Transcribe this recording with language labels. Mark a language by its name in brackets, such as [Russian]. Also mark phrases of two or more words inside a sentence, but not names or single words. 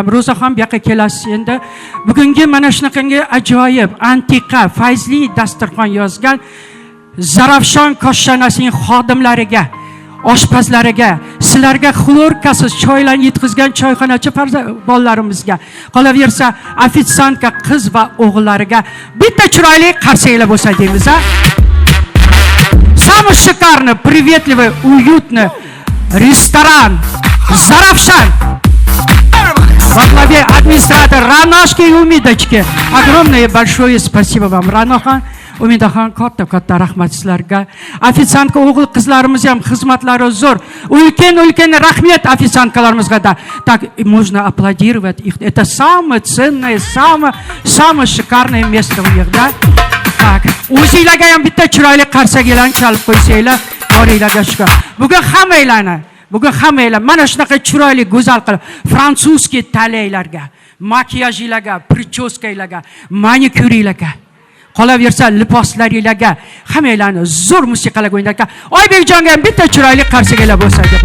[Uzbek] Ro'zaxon bu yoqqa kelasiz endi. Bugungi mana shunaqangi ajoyib, antiqa, fayzli dasturxon yozgan Zarafshon koshonasining xodimlariga, oshpazlariga, sizlarga xlorkasiz choylarni yetkazgan choyxonachi bolalarimizga, qolaversa ofitsiantka qiz va o'g'illariga bitta chiroyli qarsaklar bo'lsa deymiz. [Russian] Самый шикарный, приветливый, уютный ресторан Заравшан. Во главе администратора Раношки и Умидочки. Огромное большое спасибо вам, Ранохан. [Uzbek] Umidaxon katta rahmat sizlarga. Ofitsiantka o'g'il qizlarimiz ham xizmatlari zo'r. Ulkan rahmat ofitsiantkalarımizga da. [Russian] Так, можно аплодировать их. Это самое ценное, самое шикарное место у них, да? Так, [Uzbek] o'zinglarga ham bitta chiroyli qarsaklarni chalib qo'ysanglar, boringlarga shukur. Bugun hammanglar mana shunaqa chiroyli go'zal qilib frantsuzskiy talaylarga, makiyajlarga, prichoskalarga, manikyurlarga, qolaversa liboslaringlarga hammanglarni zo'r musiqalar o'ynarga Oybekjonga ham bitta chiroyli qarsaklar bo'lsa deb.